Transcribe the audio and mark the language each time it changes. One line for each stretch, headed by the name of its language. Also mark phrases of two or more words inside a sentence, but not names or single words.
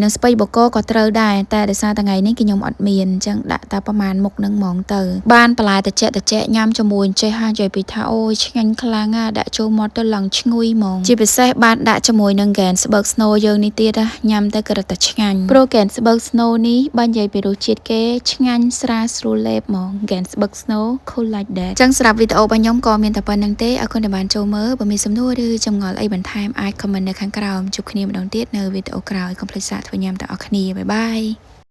Khmer: នឹងស្ពៃបូកក៏ត្រូវដែរតែដោយសារថ្ងៃនេះគឺខ្ញុំអត់មានអញ្ចឹងដាក់តែប្រហែលមុខនឹងហ្មងទៅបានបន្លែតិចញ៉ាំ ជាមួយចេះហើយនិយាយពីថាអូយឆ្ងាញ់ខ្លាំងដាក់ចូលមាត់ទៅឡើងឈ្ងុយហ្មងជាពិសេសបានដាក់ជាមួយនឹងហ្គេនស្បើកស្នូយើងនេះទៀតញ៉ាំទៅក៏រត់តែឆ្ងាញ់ព្រោះហ្គេនស្បើកស្នូនេះបើនិយាយពីរសជាតិគេឆ្ងាញ់ស្រាលស្រួលលេបហ្មងហ្គេនស្បើកស្នូ
English: cool like that
Khmer: ចឹងសម្រាប់វីដេអូរបស់ខ្ញុំក៏មានតែប៉ុណ្្នឹងទេអរគុណដែលបានចូលមើលបើមានសំណួរឬចម្ងល់អីបន្ថែមអាច comment នៅខាងក្រោមជួបគ្នាម្ដងទៀតនៅវីដេអូក្រោយកុំភ្លេចសាកធ្វើញ៉ាំទាំងអស់គ្នាបាយបាយ